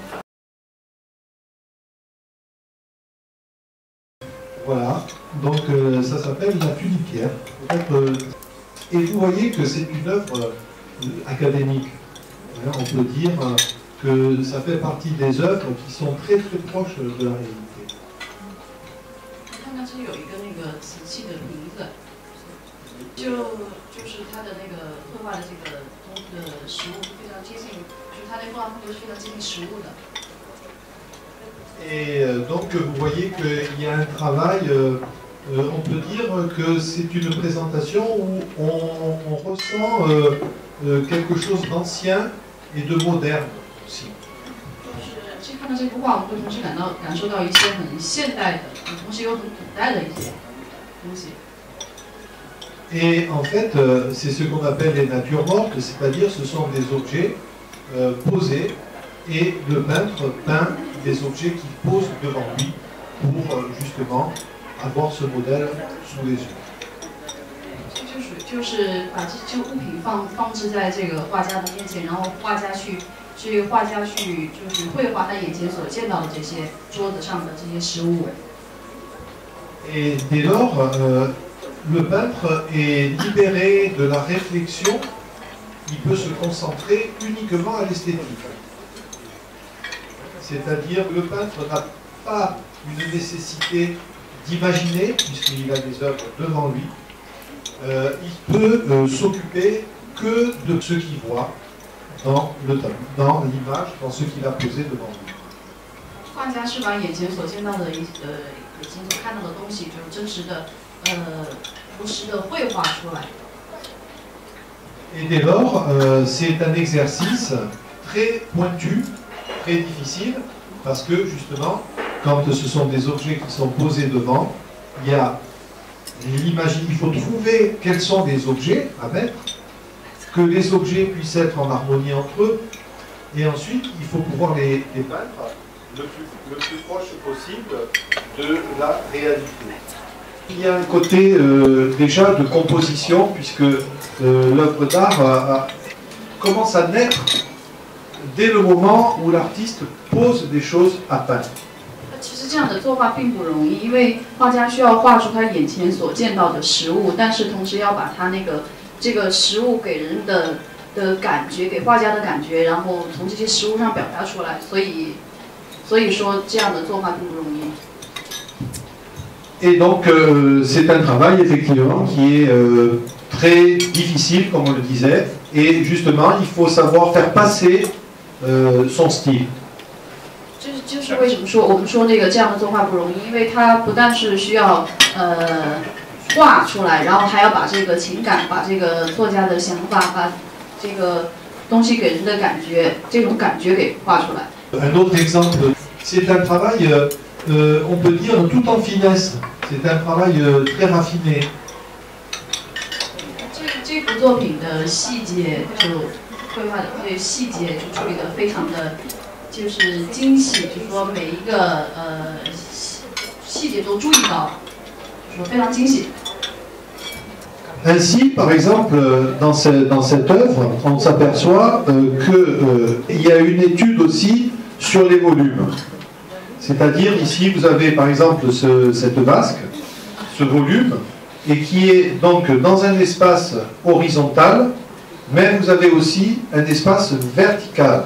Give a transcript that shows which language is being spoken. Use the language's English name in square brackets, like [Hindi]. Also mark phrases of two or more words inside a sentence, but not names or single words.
[French] Voilà, donc ça s'appelle La Tulipière. Et vous voyez que c'est une œuvre académique. On peut dire que ça fait partie des œuvres qui sont très très proches de la réalité. [Chinese] 就是它的那个绘画的这个实物非常接近，就是它的画风是非常接近实物的。 [French] Et donc vous voyez qu'il y a un travail, on peut dire que c'est une présentation où on ressent quelque chose d'ancien et de moderne aussi. [Chinese] 就是看到这幅画，我们会同时感受到一些很现代的，同时又很古代的一些东西。 [French] Et en fait, c'est ce qu'on appelle les natures mortes, c'est-à-dire ce sont des objets posés et le peintre peint des objets qu'il pose devant lui pour justement avoir ce modèle sous les yeux. [Chinese] 就是把这物品放置在这个画家的面前，然后画家去就是绘画他眼前所见到的这些桌子上的这些实物。 [French] Et dès lors, le peintre est libéré de la réflexion, il peut se concentrer uniquement à l'esthétique. C'est-à-dire que le peintre n'a pas une nécessité d'imaginer, puisqu'il a des œuvres devant lui, il peut s'occuper que de ce qu'il voit dans le tableau, dans l'image, dans ce qu'il a posé devant lui. [Chinese] 画家是把眼前所见到的眼前所看到的东西，就是真实的如实的绘画出来。 [French] Et dès lors, c'est un exercice très pointu, très difficile, parce que justement, quand ce sont des objets qui sont posés devant, il y a l'imagine, il faut trouver quels sont les objets à mettre, que les objets puissent être en harmonie entre eux, et ensuite il faut pouvoir les peindre le plus proche possible de la réalité. Il y a un côté déjà de composition, puisque l'œuvre d'art commence à naître dès le moment où l'artiste pose des choses à peindre. [Chinese] 其实这样的作画并不容易，因为画家需要画出他眼前所见到的实物，但是同时要把他这个实物给人的感觉，给画家的感觉，然后从这些实物上表达出来。所以说这样的作画并不容易。 [French] Et donc, c'est un travail effectivement qui est très difficile, comme on le disait, et justement, il faut savoir faire passer son style. [Chinese] 就是为什么说我们说这样的作画不容易，因为它不但是需要画出来，然后还要把这个情感，把这个作家的想法，把这个东西给人的感觉，这种感觉给画出来。 [French] Un autre exemple, c'est un travail, on peut dire, tout en finesse. C'est un travail très raffiné. [Chinese] 这幅作品的细节就绘画的细节就处理的非常的，就是精细，就是说每一个细节都注意到，就是说非常精细。 [French] Ainsi, par exemple, dans cette œuvre, on s'aperçoit qu'il y a une étude aussi sur les volumes. C'est-à-dire, ici, vous avez par exemple cette vasque, ce volume, et qui est donc dans un espace horizontal, mais vous avez aussi un espace vertical.